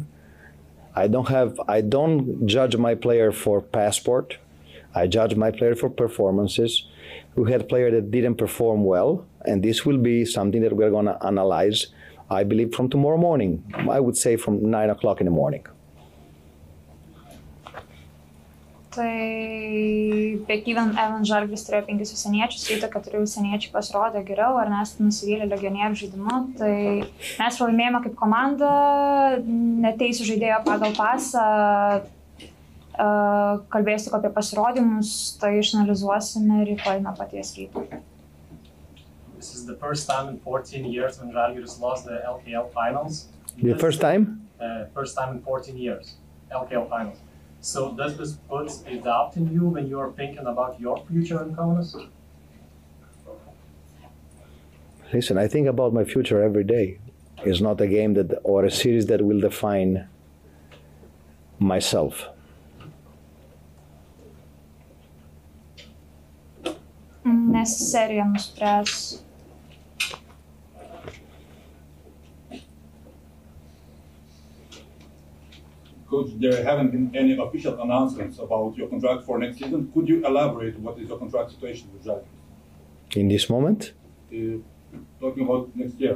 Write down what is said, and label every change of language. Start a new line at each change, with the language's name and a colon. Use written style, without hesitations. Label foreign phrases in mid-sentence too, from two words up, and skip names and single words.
English: I don't judge my player for passport. I judge my player for performances. We had players that didn't perform well, and this will be something that we're going to analyze, I believe, from tomorrow morning. I would say from 9 o'clock in the morning.
Lithuanian: Tai Bekyven Evan Žalgiris turėjo 5 užsieniečius, Ryto 4 užsieniečiai pasirodė geriau, ar nes nusivylė legionierių žaidimu. Tai mes pralaimėjome kaip komanda, neteisiu žaidėjo pagal pasą, kalbėsiu apie pasirodymus, tai išanalizuosime rytoj nuo paties ryto.
English: This is the first time in 14 years when Žalgiris lost the LKL finals. The first time? First time in 14 years, LKL finals. So does this put a doubt in you when you are thinking about your future in Kaunas? Listen, I think about my future every day. It's not a game that or a series that will define myself.
Lithuanian: Nes serija nuspręs.
English: Coach, there haven't been any official announcements about your contract for next season. Could you elaborate what is your contract situation with Žalgiris? In this moment? Talking about next year.